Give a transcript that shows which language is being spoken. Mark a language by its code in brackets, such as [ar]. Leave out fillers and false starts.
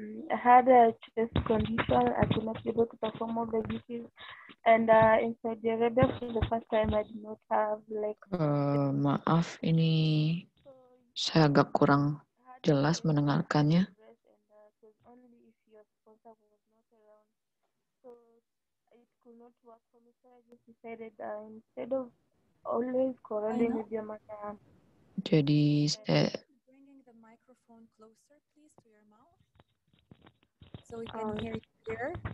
[en] I had a chest condition. I could not be able to perform all the duties. And in Saudi Arabia, for the first time, I did not have like. [id] Maaf, ini saya agak kurang jelas mendengarkannya. [en] Only if your sponsor was not around. So it could not work for me. So I just decided instead of always quarreling with your mother. [id] Jadi saya [en] Bringing the microphone closer, please, to your mouth, so we can hear you clear.